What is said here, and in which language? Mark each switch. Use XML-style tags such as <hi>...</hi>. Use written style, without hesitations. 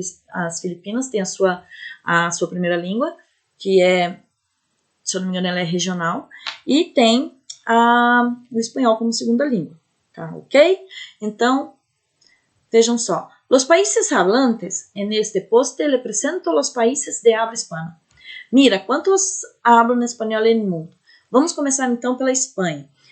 <pt>As Filipinas têm a sua primeira língua, que é, se eu não me engano, ela é regional, e tem o espanhol como segunda língua, tá? Ok? Então, vejam só.</pt> <es>Los países hablantes, en este poste le presento los países de habla hispana.</es> <pt>Mira, quantos hablam espanhol no mundo? Vamos começar então pela Espanha.</pt>